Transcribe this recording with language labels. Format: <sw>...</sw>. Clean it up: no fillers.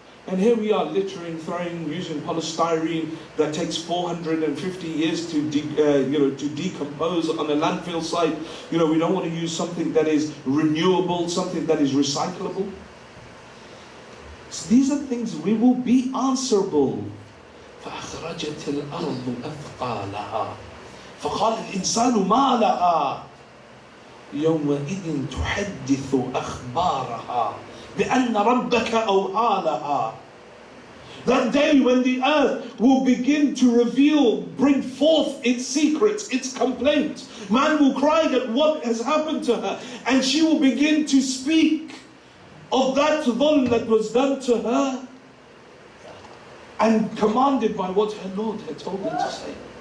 <en>And here we are littering, throwing, using polystyrene that takes 450 years to decompose on a landfill site. You know, we don't want to use something that is renewable, something that is recyclable. So these are things we will be answerable.</en> <ar>فأخرجت الأرض أثقالها فقال الإنسان ما لها يومئذ تحدث أخبارها بأن ربك أوحى لها.</ar> <en>That day when the earth will begin to reveal, bring forth its secrets, its complaints. Man will cry at what has happened to her, and she will begin to speak of that dhulm that was done to her, and commanded by what her Lord had told her to say.</en>